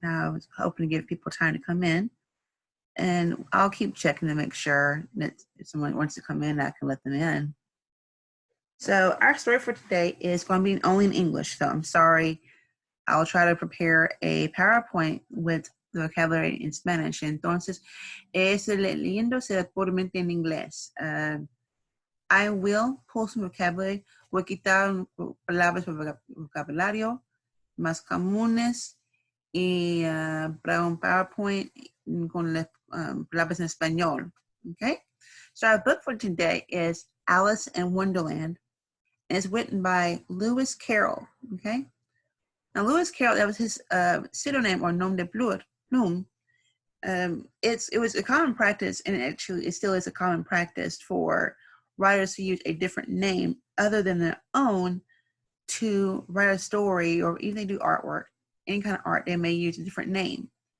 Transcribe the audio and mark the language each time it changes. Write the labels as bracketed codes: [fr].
[en] I was hoping to give people time to come in, and I'll keep checking to make sure that if someone wants to come in, I can let them in. So our story for today is going to be only in English, so I'm sorry. I'll try to prepare a PowerPoint with the vocabulary in Spanish. [es] Entonces, leyéndose puramente en inglés. [en] I will pull some vocabulary. [es] Voy a quitar palabras por vocabulario más comunes y para un PowerPoint con las palabras en español. [en] Okay? So our book for today is Alice in Wonderland, and it's written by Lewis Carroll. Okay? Now Lewis Carroll, that was his pseudonym or nom de plume. It was a common practice, and actually it still is a common practice for writers to use a different name other than their own to write a story, or even they do artwork, any kind of art, they may use a different name.